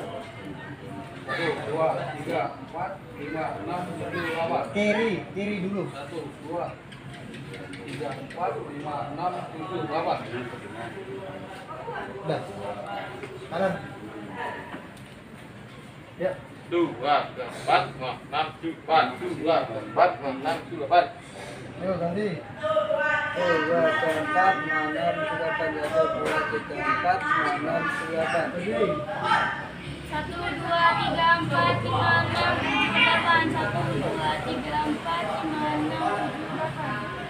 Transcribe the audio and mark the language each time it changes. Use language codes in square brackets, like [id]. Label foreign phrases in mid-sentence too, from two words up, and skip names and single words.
[id] 1, 2, 3, 4, 5, 6, 7, 8. Kiri dulu. 1, 2, 3, 4, 5, 6, 7, 8. Udah. Kanan. Ya. Dua tiga empat lima enam tujuh delapan, dua tiga empat lima enam tujuh delapan. Ayo ganti. 1, 2, 3, 4, 5, 6, 7, 8. 1, 2, 3, 4, 5, 6, 7, 8. Berdiri. 1, 2, 3, 4, 5, 6, 7, 8. 1, 2, 3, 4, 5, 6, 7, 8.